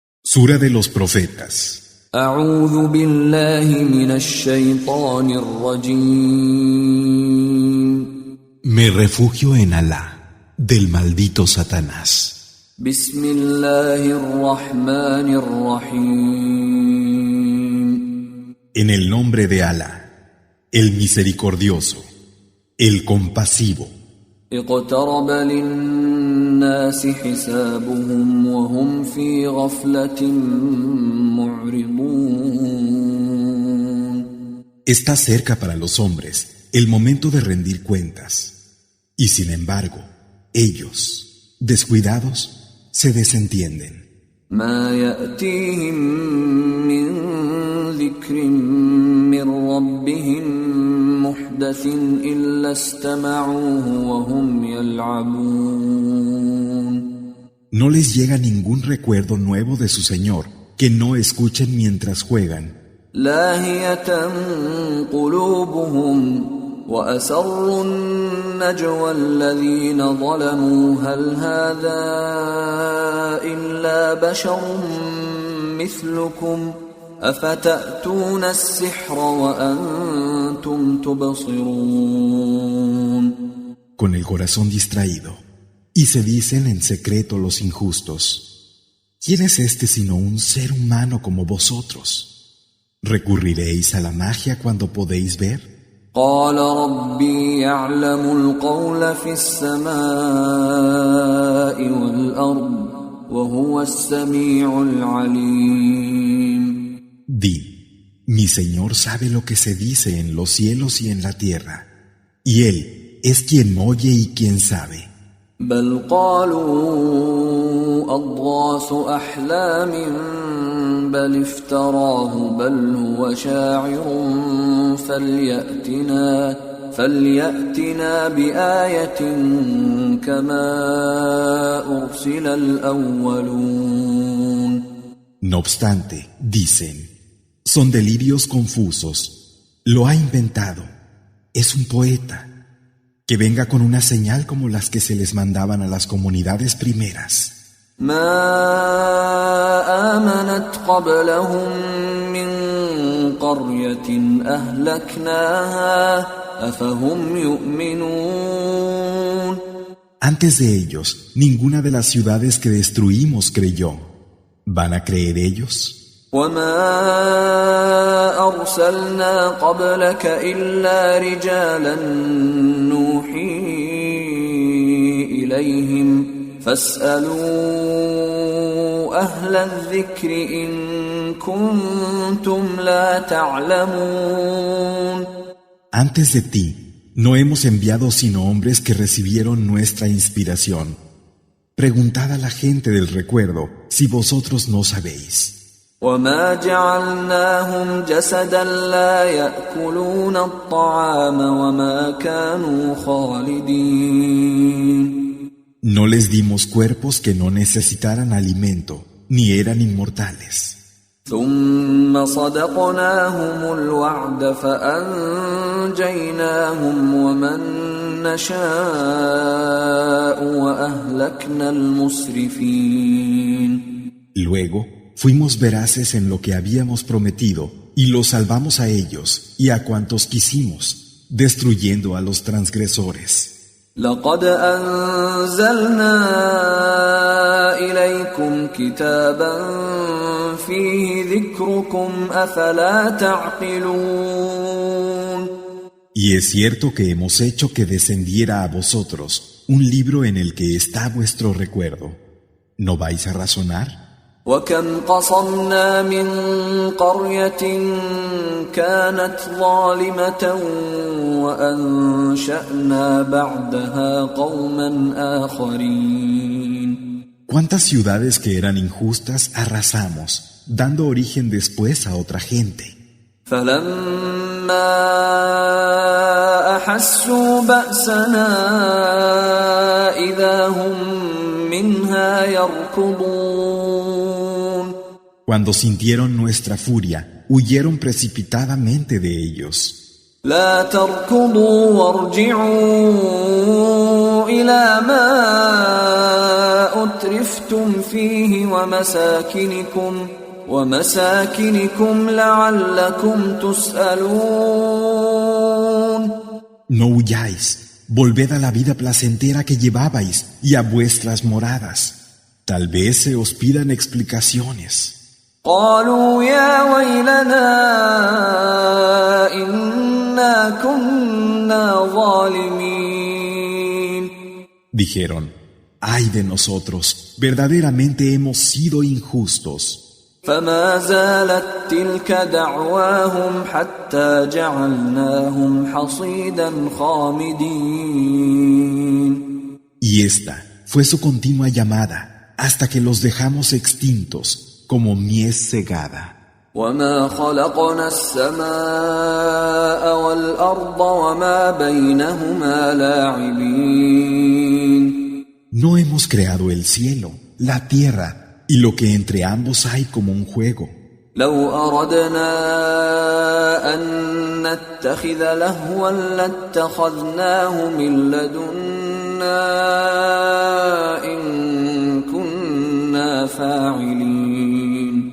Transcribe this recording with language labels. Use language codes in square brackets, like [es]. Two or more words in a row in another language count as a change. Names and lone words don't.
[es] Sura de los Profetas. [ar] أعوذ بالله من الشيطان الرجيم. [es] Me refugio en Alá, del maldito Satanás. [ar] بسم الله الرحمن الرحيم. [es] En el nombre de Alá, el misericordioso, el compasivo. [ar] اقترب للناس حسابهم وهم في غفلة معرضون. [es] Está cerca para los hombres el momento de rendir cuentas, y sin embargo, ellos, descuidados, se desentienden. [ar] ما يأتيهم من ذكر من ربهم محدث إلا استمعوه وهم يلعبون. [es] No les llega ningún recuerdo nuevo de su Señor que no escuchen mientras juegan. [ar] لاهية قلوبهم وأسروا النجوى الذين ظلموا هل هذا إلا بشر مثلكم أفتأتون السحر وأنتم تبصرون. [es] Con el corazón distraído, y se dicen en secreto los injustos: ¿Quién es este sino un ser humano como vosotros? ¿Recurriréis a la magia cuando podéis ver? [ar] قال ربي يعلم القول في السماء والأرض وهو السميع العليم. [es] Di, mi Señor sabe lo que se dice en los cielos y en la tierra, y Él es quien oye y quien sabe. [ar] بل قالوا أضغاث أحلام بل افتراه بل هو شاعر فليأتنا بآية كما أرسل الأولون. [es] No obstante, dicen, son delirios confusos, lo ha inventado, es un poeta. Que venga con una señal como las que se les mandaban a las comunidades primeras. [ar] ما آمنت قبلهم من قرية أهلكناها أفهم يؤمنون. [es] Antes de ellos, ninguna de las ciudades que destruimos creyó. ¿Van a creer ellos? [ar] وما أرسلنا قبلك إلا رجالا نوحي إليهم فاسألوا أهل الذكر إن كنتم لا تعلمون. [es] Antes de ti, no hemos enviado sino hombres que recibieron nuestra inspiración. Preguntad a la gente del recuerdo si vosotros no sabéis. [ar] وما جعلناهم جسدا لا يأكلون الطعام وما كانوا خالدين. [es] No les dimos cuerpos que no necesitaran alimento, ni eran inmortales. [ar] ثم صدقناهم الوعد فأنجيناهم ومن نشاء وأهلكنا المسرفين. [es] Luego, fuimos veraces en lo que habíamos prometido y los salvamos a ellos y a cuantos quisimos, destruyendo a los transgresores. [ar] لقد أنزلنا إليكم كتابا فيه ذكركم أفلا تعقلون. [es] Y es cierto que hemos hecho que descendiera a vosotros un libro en el que está vuestro recuerdo. ¿No vais a razonar? [ar] وكم قصمنا من قرية كانت ظالمة وأنشأنا بعدها قوما آخرين. [es] ¿Cuántas ciudades que eran injustas arrasamos, dando origen después a otra gente? [ar] فلما أحسوا بأسنا إذا هم منها يركضون. [es] Cuando sintieron nuestra furia, huyeron precipitadamente de ellos. [ar] لا تركضوا وارجعوا انظروا إلى ما أترفتم فيه ومساكنكم لعلكم تسألون. [es] No huyáis, volved a la vida placentera que llevabais y a vuestras moradas. Tal vez se os pidan explicaciones. [ar] قالوا يا ويلنا إنا كنا ظالمين. [es] Dijeron, ay de nosotros, verdaderamente hemos sido injustos. [ar] فما زالت تلك دعواهم حتى جعلناهم حصيدا خامدين. [es] Y esta fue su continua llamada hasta que los dejamos extintos como mies cegada. [ar] وما خلقنا السماء والأرض وما بينهما لاعبين. [es] No hemos creado el cielo, la tierra y lo que entre ambos hay como un juego. [ar] لو أردنا أن نتخذ لهوا لاتخذناه من لدنا إن كنا فاعلين.